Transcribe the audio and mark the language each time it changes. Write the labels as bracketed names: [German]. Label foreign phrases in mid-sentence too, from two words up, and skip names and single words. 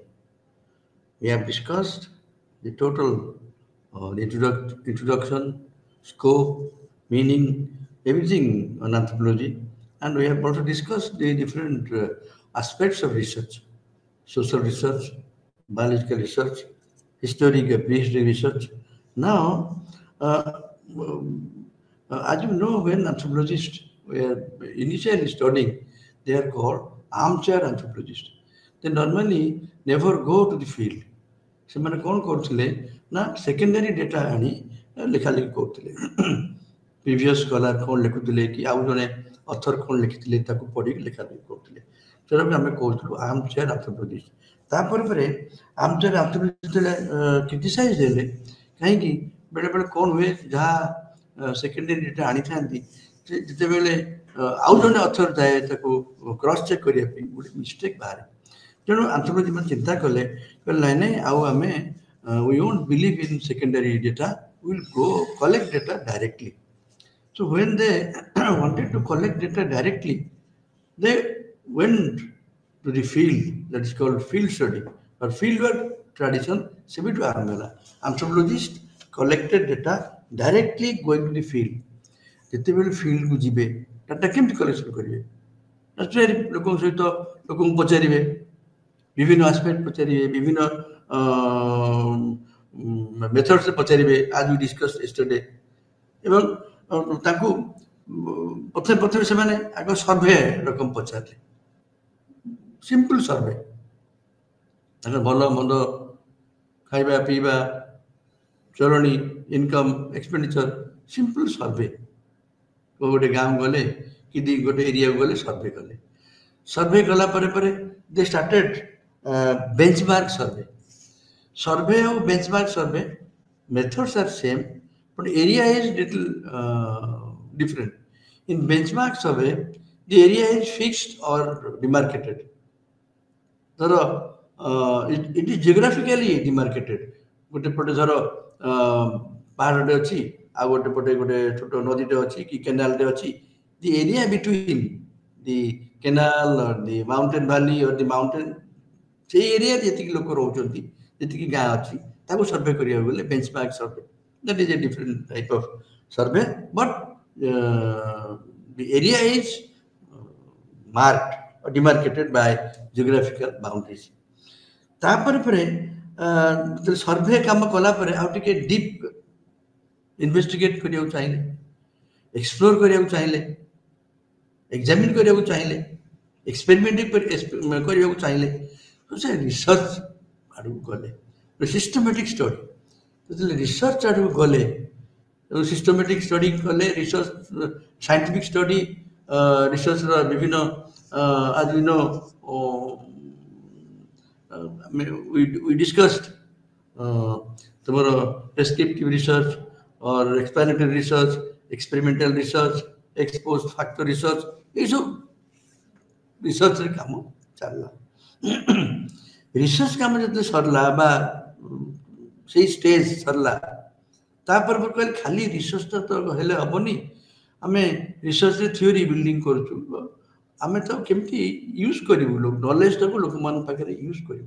[English] We have discussed the total, the introduction, scope, meaning, everything on anthropology, and we have also discussed the different aspects of research: social research, biological research, historic, prehistory research. Now, as you know, when anthropologists were initially studying, they are called armchair anthropologists. They normally never go to the field. [Odia] ସେମାନେ କ'ଣ କରୁଥିଲେ ନା [English] secondary data [Odia] ଆଣି ଲେଖାଲେଖି କରୁଥିଲେ। [English] previous scholar [Odia] କ'ଣ ଲେଖୁଥିଲେ କି ଆଉ ଜଣେ ଅଥର କ'ଣ ଲେଖିଥିଲେ ତାକୁ ପଢ଼ିକି ଲେଖାଲେଖି କରୁଥିଲେ। ସେଟାକୁ ଆମେ କହୁଥିଲୁ [English] armchair anthropologist. [Odia] ତାପରେ ପରେ [English] armchair anthropologist [Odia] ଯେତେବେଳେ କ୍ରିଟିସାଇଜ ହେଲେ, କାହିଁକି ବେଳେବେଳେ କ'ଣ ହୁଏ, ଯାହା [English] secondary data [Odia] ଆଣିଥାନ୍ତି ସେ ଯେତେବେଳେ ଆଉ ଜଣେ ଅଥର ଥାଏ ତାକୁ [English] cross check [Odia] କରିବା ପାଇଁ ଗୋଟେ ମିଷ୍ଟେକ୍ ବାହାରେ। ତେଣୁ ଆନ୍ଥ୍ରୋପୋଲୋଜି ମାନେ ଚିନ୍ତା କଲେ ନାଇଁ ନାଇଁ ଆଉ ଆମେ [English] we won't believe in secondary data, we will go collect data directly. So when they wanted to collect data directly, they went to the field, that is called field study or field work tradition. [Odia] ସେବେଠୁ ଆରମ୍ଭ ହେଲା। [English] Anthropologists collected data directly going to the field. [Odia] ଯେତେବେଳେ ଫିଲ୍ଡକୁ ଯିବେ ଡାଟା କେମିତି କଲେକ୍ସନ କରିବେ? ଲୋକଙ୍କ ସହିତ ଲୋକଙ୍କୁ ପଚାରିବେ, বিভিন্ন ଆସ୍ପେକ୍ଟ ପଚାରିବେ, ବିଭିନ୍ନ ମେଥଡ୍ସରେ ପଚାରିବେ, [English] as we discuss yesterday. [Odia] ଏବଂ ତାଙ୍କୁ ପ୍ରଥମେ ସେମାନେ ଆଗ ସର୍ଭେ ରକମ ପଚାରିଲେ, [English] simple survey, [Odia] ତାଙ୍କର ଭଲ ମନ୍ଦ, ଖାଇବା ପିଇବା, ଚଳଣି, ଇନକମ୍, ଏକ୍ସପେଣ୍ଡିଚର, [English] simple survey. [Odia] ଗୋଟେ ଗାଁ ଗଲେ କି ଗୋଟେ ଏରିଆକୁ ଗଲେ ସର୍ଭେ କଲେ। ସର୍ଭେ କଲା ପରେ ପରେ [English] they started benchmark survey. Survey or benchmark survey methods are same, but area is little different. In benchmark survey, the area is fixed or demarcated. It is geographically demarcated. [Odia] ଗୋଟେ ପଟେ ଧର ପାହାଡ଼ଟେ ଅଛି, ଆଉ ଗୋଟେ ପଟେ ଗୋଟେ ଛୋଟ ନଦୀଟେ ଅଛି କି କେନାଲଟେ ଅଛି, [English] the area between the canal or the mountain valley or the mountain, [Odia] সেই ଏରିଆରେ ଯେତିକି ଲୋକ ରହୁଛନ୍ତି, ଯେତିକି ଗାଁ ଅଛି, ତାକୁ ସର୍ଭେ କରିବାକୁ ଗଲେ [English] benchmark survey. that is a different type of survey, but the area is marked or demarcated by geographical boundaries. [Odia] ତାପରେ ପରେ ସର୍ଭେ କାମ କଲା ପରେ ଆଉ ଟିକେ [English] deep investigate [Odia] କରିବାକୁ ଚାହିଁଲେ, ଏକ୍ସପ୍ଲୋର କରିବାକୁ ଚାହିଁଲେ, ଏକ୍ସାମିନ୍ କରିବାକୁ ଚାହିଁଲେ, ଏକ୍ସପେରିମେଣ୍ଟ କରିବାକୁ ଚାହିଁଲେ, ସେ ରିସର୍ଚ୍ଚ ଆଡ଼କୁ ଗଲେ, [English] systematic study. [Odia] ଯେତେବେଳେ ରିସର୍ଚ୍ଚ ଆଡ଼କୁ ଗଲେ, ସିଷ୍ଟମେଟିକ୍ ଷ୍ଟଡି କଲେ, ରିସର୍ଚ୍ଚ ସାଇଣ୍ଟିଫିକ୍ ଷ୍ଟଡି, ରିସର୍ଚ୍ଚର ବିଭିନ୍ନ [English] as we know, we discussed tomorrow prescriptive research or explanatory research, experimental research, exposed factor research, [Odia] ଏଇସବୁ ରିସର୍ଚ୍ଚରେ କାମ ଚାଲିଲା। ରିସର୍ଚ୍ଚ କାମ ଯେତେବେଳେ ସରିଲା ବା ସେଇ ଷ୍ଟେଜ ସରିଲା, ତାପରେ କହିଲେ ଖାଲି ରିସର୍ଚ୍ଚଟା ତ ହେଲେ ହବନି, ଆମେ ରିସର୍ଚ୍ଚରେ [English] theory building [Odia] କରୁଛୁ, ଆମେ ତ କେମିତି ୟୁଜ୍ କରିବୁ, ନଲେଜଟାକୁ ଲୋକମାନଙ୍କ ପାଖରେ ୟୁଜ୍ କରିବୁ।